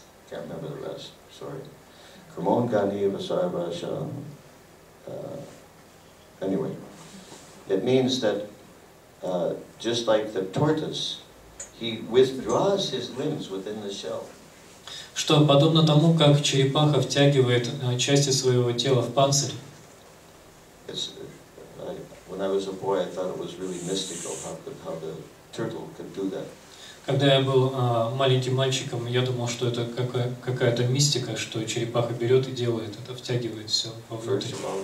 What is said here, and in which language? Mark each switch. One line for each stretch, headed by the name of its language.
English: can't remember the rest, sorry. Kramon Gani Vasarvasha. Anyway, it means that just like the tortoise, he withdraws his limbs within the shell.
Russian: Что подобно тому, как черепаха втягивает части своего тела в панцирь.
English: When I was a boy, I thought it was really mystical how the turtle could do that.
Russian: Когда я был маленьким мальчиком, я думал, что это какая-то мистика, что черепаха берет и делает это, втягивает все вовнутрь.